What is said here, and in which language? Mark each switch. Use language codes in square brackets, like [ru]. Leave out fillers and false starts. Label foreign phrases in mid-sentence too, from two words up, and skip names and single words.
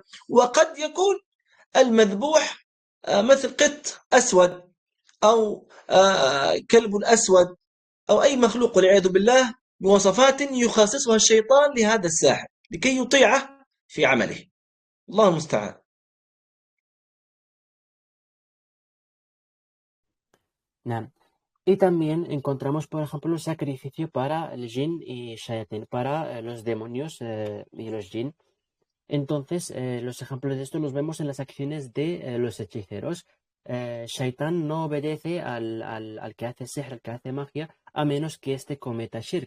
[ar] وقد يكون المذبوح مثل قط أسود أو كلب أسود أو أي مخلوق والعياذ بالله بوصفات يخصصها الشيطان لهذا الساحر لكي يطيعه في عمله. الله المستعان. نعم. [es] Y también encontramos, por ejemplo, el sacrificio para el jinn y shayatin, para los demonios y los jinn. Entonces, los ejemplos de esto los vemos en las acciones de los hechiceros. Shaitán no obedece al que hace sihr, al que hace magia, a menos que éste cometa shirk.